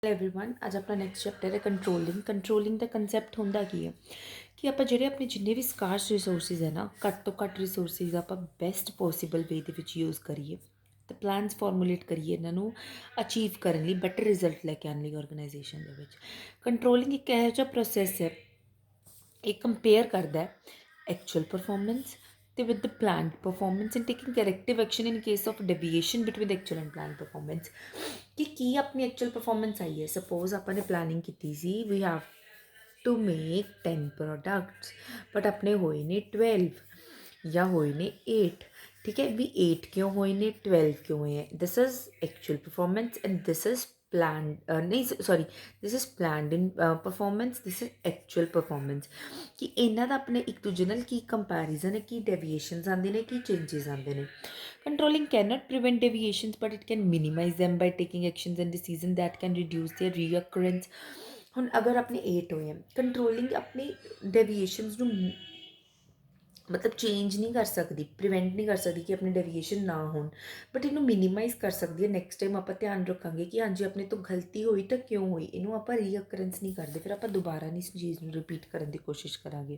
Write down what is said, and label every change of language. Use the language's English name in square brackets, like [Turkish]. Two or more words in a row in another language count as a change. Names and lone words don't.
[English] hello everyone, [Punjabi] ਅੱਜ ਆਪਣਾ [English] next chapter [Punjabi] ਹੈ ਕੰਟਰੋਲਿੰਗ ਦਾ ਕਨਸੈਪਟ ਹੁੰਦਾ ਕੀ ਹੈ ਕਿ ਆਪਾਂ ਜਿਹੜੇ ਆਪਣੇ ਜਿੰਨੇ ਵੀ [English] scarce resources [Punjabi] ਹੈ ਨਾ, ਘੱਟ ਤੋਂ ਘੱਟ ਰਿਸੋਰਸਿਸ ਆਪਾਂ [English] best possible way [Punjabi] ਦੇ ਵਿੱਚ ਯੂਜ਼ ਕਰੀਏ ਤੇ [English] plans formulate [Punjabi] ਕਰੀਏ ਇਹਨਾਂ ਨੂੰ ਅਚੀਵ ਕਰਨ ਲਈ, [English] better result [Punjabi] ਲੈ ਕੇ ਆਉਣ ਲਈ ਆਰਗੇਨਾਈਜੇਸ਼ਨ ਦੇ ਵਿੱਚ। ਕੰਟਰੋਲਿੰਗ ਇੱਕ ਇਹੋ ਜਿਹਾ ਪ੍ਰੋਸੈਸ ਹੈ, ਇਹ ਕੰਪੇਅਰ ਕਰਦਾ ਹੈ ਐਕਚੁਅਲ ਪਰਫਾਰਮੈਂਸ ਤੇ [English] with the planned performance and taking corrective action in case of deviation between the actual and planned performance। [Punjabi] ਕਿ ਕੀ ਆਪਣੀ [English] actual performance [Punjabi] ਆਈ ਹੈ। ਸਪੋਜ਼ ਆਪਾਂ ਨੇ ਪਲਾਨਿੰਗ ਕੀਤੀ ਸੀ [English] we have to make 10 products, [Punjabi] ਬਟ ਆਪਣੇ ਹੋਏ ਨੇ 12 ਜਾਂ ਹੋਏ ਨੇ 8। ਠੀਕ ਹੈ, ਵੀ 8 ਕਿਉਂ ਹੋਏ ਨੇ, 12 ਕਿਉਂ ਹੋਏ ਹੈ। [English] this is actual performance and this is planned ਨਹੀਂ sorry this is planned in performance, this is actual performance. [Punjabi] ਕਿ ਇਹਨਾਂ ਦਾ ਆਪਣੇ ਇੱਕ ਦੂਜੇ ਨਾਲ ਕੀ ਕੰਪੈਰੀਜ਼ਨ ਹੈ, ਕੀ ਡੈਵੀਏਸ਼ਨਸ ਆਉਂਦੇ ਨੇ, ਕੀ ਚੇਂਜਸ ਆਉਂਦੇ ਨੇ। [English] Controlling cannot prevent deviations, but it can minimize them by taking actions and decisions that can reduce their reoccurrence। [Punjabi] ਹੁਣ ਅਗਰ ਆਪਣੇ 8 ਹੋਏ ਹਨ, ਕੰਟਰੋਲਿੰਗ ਆਪਣੀ ਡੈਵੀਏਸ਼ਨਸ ਨੂੰ ਮਤਲਬ ਚੇਂਜ ਨਹੀਂ ਕਰ ਸਕਦੀ, ਪ੍ਰੀਵੈਂਟ ਨਹੀਂ ਕਰ ਸਕਦੀ ਕਿ ਆਪਣੀ ਡੈਵੀਏਸ਼ਨ ਨਾ ਹੋਣ, ਬਟ ਇਹਨੂੰ ਮਿਨੀਮਾਈਜ਼ ਕਰ ਸਕਦੀ ਹੈ। [English] next time [Punjabi] ਆਪਾਂ ਧਿਆਨ ਰੱਖਾਂਗੇ ਕਿ ਹਾਂਜੀ ਆਪਣੇ ਤੋਂ ਗਲਤੀ ਹੋਈ ਤਾਂ ਕਿਉਂ ਹੋਈ, ਇਹਨੂੰ ਆਪਾਂ ਰੀਅਕਰੈਂਸ ਨਹੀਂ ਕਰਦੇ, ਫਿਰ ਆਪਾਂ ਦੁਬਾਰਾ ਨਹੀਂ ਇਸ ਚੀਜ਼ ਨੂੰ ਰਿਪੀਟ ਕਰਨ ਦੀ ਕੋਸ਼ਿਸ਼ ਕਰਾਂਗੇ।